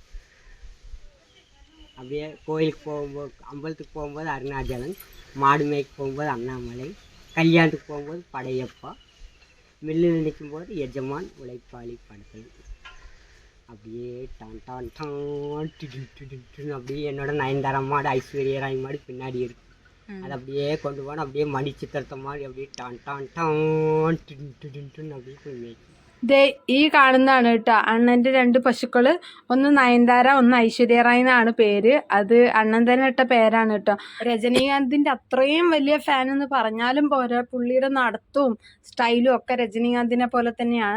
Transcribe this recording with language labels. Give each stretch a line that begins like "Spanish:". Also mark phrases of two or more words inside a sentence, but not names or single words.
Tamil: அப்படியே கோயிலுக்கு போகும்போது, அம்பலத்துக்கு போகும்போது அருணாச்சலம், மாடு மேய்க்கு போகும்போது அண்ணாமலை, கல்யாணத்துக்கு போகும்போது படையப்பா, மில்லில் நிற்கும்போது எஜமான் உழைப்பாளி படத்தில் அப்படியே டான் டான் டான் டுன்னு அப்படியே என்னோட நயன்தாரா மாடு, ஐஸ்வர்யா ராய் மாடு பின்னாடி இருக்குது. அது அப்படியே கொண்டு போனால் அப்படியே மணி சித்திரத்த மாதிரி அப்படியே டான் டான் டான் டுன்னு அப்படியே போய் மேய்க்கும்.
Malayalam: ഈ കാണുന്നതാണ് കേട്ടോ അണ്ണൻ്റെ 2 പശുക്കൾ. ഒന്ന് നയൻതാര, ഒന്ന് ഐശ്വര്യ റായ് എന്നാണ് പേര്. അത് അണ്ണൻ തന്നെ ഇട്ട പേരാണ് കേട്ടോ. രജനീകാന്തിൻ്റെ അത്രയും വലിയ ഫാൻ എന്ന് പറഞ്ഞാലും പോരാ, പുള്ളിയുടെ നടത്തവും സ്റ്റൈലും ഒക്കെ രജനീകാന്തിനെ പോലെ തന്നെയാണ്.